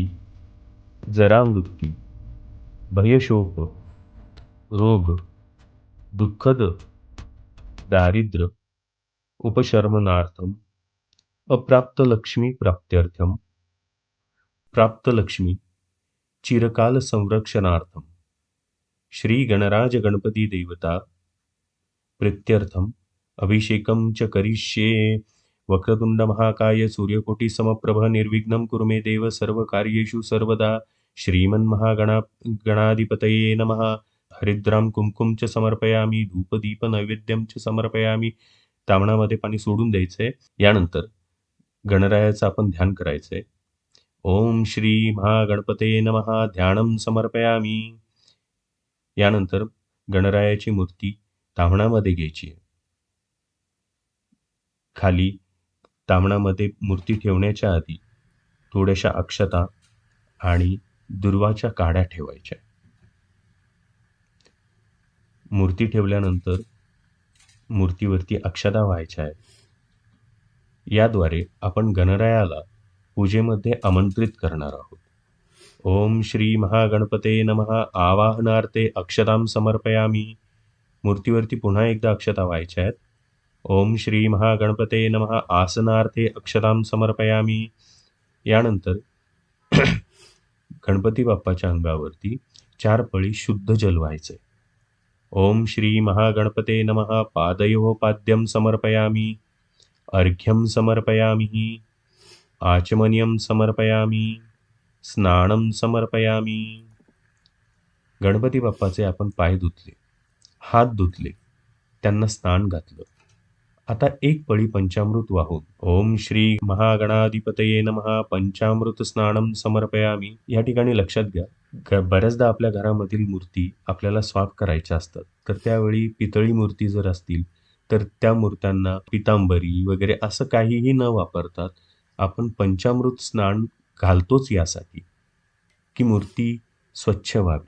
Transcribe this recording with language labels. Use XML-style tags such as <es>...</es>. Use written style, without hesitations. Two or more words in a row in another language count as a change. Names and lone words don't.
<sa>जरामृत्यू भयशोक रोग दुःखद दारिद्र्य उपशमनार्थम अप्राप्त लक्ष्मी प्राप्त्यर्थम प्राप्त लक्ष्मी चिरकाल संरक्षणार्थम श्री गणराज गणपती देवता प्रीत्यर्थम अभिषेकं च करिष्ये। वक्रतुंड महाकाय सूर्यकोटि समप्रभ निर्विघ्नं कुरु मे देव सर्वकार्येषु सर्वदा। गणाधिपतये नमः। हरिद्राम कुंकुम च समर्पयामि धूपदीप नैवेद्यम च समर्पयामि।</sa> <mr>तामणामध्ये पाणी सोडून द्यायचंय. यानंतर गणरायाचं आपण ध्यान करायचंय.</mr> <sa>ओम श्री महागणपते नमः ध्यानं समर्पयामि.</sa> <mr>यानंतर गणरायाची मूर्ती ताम्हणामध्ये घ्यायची. खाली ताम्हणामध्ये मूर्ती ठेवण्याच्या आधी थोड्याशा अक्षता आणि दुर्वाच्या काड्या ठेवायच्या. मूर्ती ठेवल्यानंतर मूर्तीवरती अक्षता व्हायच्या आहेत. याद्वारे आपण गणरायाला पूजेमध्ये आमंत्रित करणार आहोत.</mr> <sa>ओम श्री महागणपते नमः आवाहनार्थे अक्षतां समर्पयामि.</sa> <mr>मूर्तीवरती पुन्हा एकदा अक्षता व्हायच्या आहेत.</mr> <sa>ओम श्री महागणपते नमः आसनार्थे अक्षतां समर्पयामि.</sa> <mr>यानंतर गणपती बाप्पाच्या अंगावरती 4 पळी शुद्ध जल व्हायचे.</mr> <sa>ओम श्री महागणपते नमः पादयोः पाद्यं समर्पयामि. अर्घ्यं समर्पयामि. आचमनीयं समर्पयामि. स्नानं समर्पयामि.</sa> <mr>गणपती बाप्पाचे आपण पाय धुतले, हात धुतले, त्यांना स्नान घातलं. आता 1 पळी पंचामृत वाहून</mr> <sa>ओम श्री महागणाधिपतये नमः पंचामृत स्नानं समर्पयामि.</sa> <mr>या ठिकाणी लक्षात घ्या, बऱ्याचदा आपल्या घरामधील मूर्ती आपल्याला साफ करायच्या असतात. तर त्यावेळी पितळी मूर्ती जर असतील तर त्या मूर्त्यांना पितांबरी वगैरे असं काहीही न वापरतात आपण पंचामृत स्नान घालतोच यासाठी की मूर्ती स्वच्छ व्हावी.</mr>